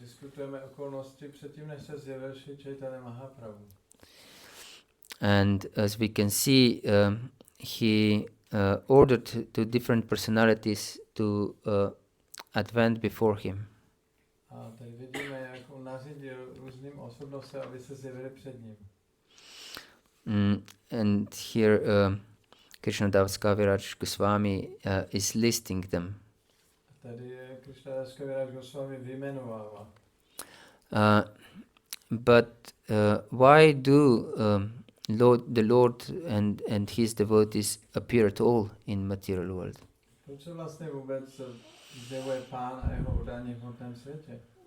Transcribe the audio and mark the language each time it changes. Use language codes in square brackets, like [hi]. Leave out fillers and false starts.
[cs] diskutujeme okolnosti předtím, než se zjevil Šri Chaitanya Mahaprabhu. [en] And as we can see, he ordered to different personalities to advance before him. [cs] A tady vidíme, jak on nařídil různým osobnostem, aby se zjevili před ním. [en] And here Krishnadas Kaviraj Goswami is listing them. [cs] A tady je Krishnadas Kaviraj Goswami vyjmenovává. [en] But why do the Lord and his devotees appear at all in material world? [cs] Proč se vlastně vůbec zjevuje Pán a jeho udání v hmotném světě?